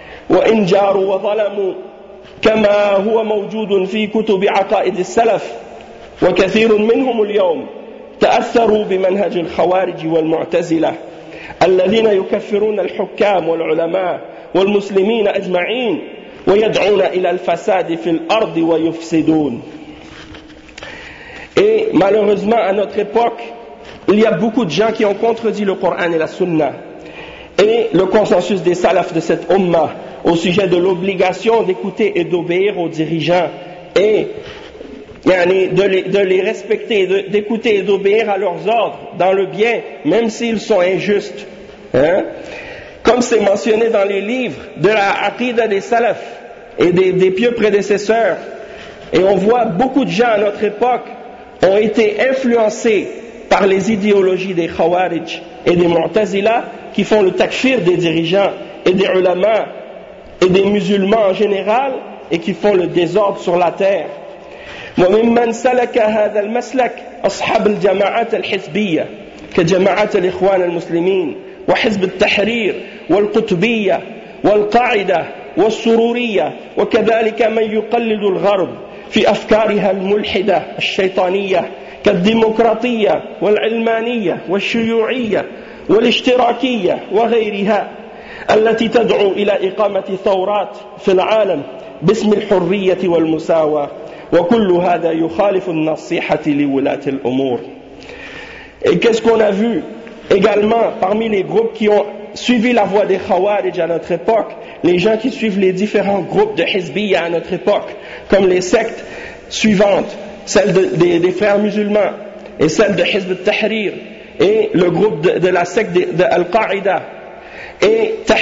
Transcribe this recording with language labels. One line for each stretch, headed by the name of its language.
Arabic: وإن جاروا وظلموا كما هو موجود في كتب عقائد السلف وكثير منهم اليوم تأثروا بمنهج الخوارج والمعتزلة الذين يكفرون الحكام والعلماء والمسلمين أجمعين ويدعون إلى الفساد في الأرض ويفسدون.
French: Et malheureusement, à notre époque, il y a beaucoup de gens qui ont contredit le Coran et la Sunna et le consensus des salafs de cette Ummah au sujet de l'obligation d'écouter et d'obéir aux dirigeants et de les respecter, d'écouter et d'obéir à leurs ordres dans le bien, même s'ils sont injustes. Hein? Comme c'est mentionné dans les livres de la Aqida des salafs et des pieux prédécesseurs, et on voit beaucoup de gens à notre époque ont été influencés par les idéologies des Khawarij et des Mu'tazila qui font le takfir des dirigeants et des ulama et des musulmans en général et qui font le désordre sur la terre.
Arabic: وممن سلك هذا المسلك أصحاب الجماعات الحزبية كجماعة الإخوان المسلمين وحزب التحرير والقطبية والقاعدة والسرورية وكذلك من يقلد الغرب في أفكارها الملحدة الشيطانية كالديمقراطية والعلمانية والشيوعية والاشتراكية وغيرها التي تدعو إلى إقامة ثورات في العالم باسم الحرية والمساواة وكل هذا يخالف النصيحة لولاة الأمور.
French: Et qu'est-ce qu'on a vu également parmi les groupes qui ont suivi la voie des Khawarij à notre époque, les gens qui suivent les différents groupes de Hizbiyya à notre époque, comme les sectes suivantes, celles des frères musulmans et celles de Hizb al-Tahrir et le groupe de la secte de Al-Qaïda et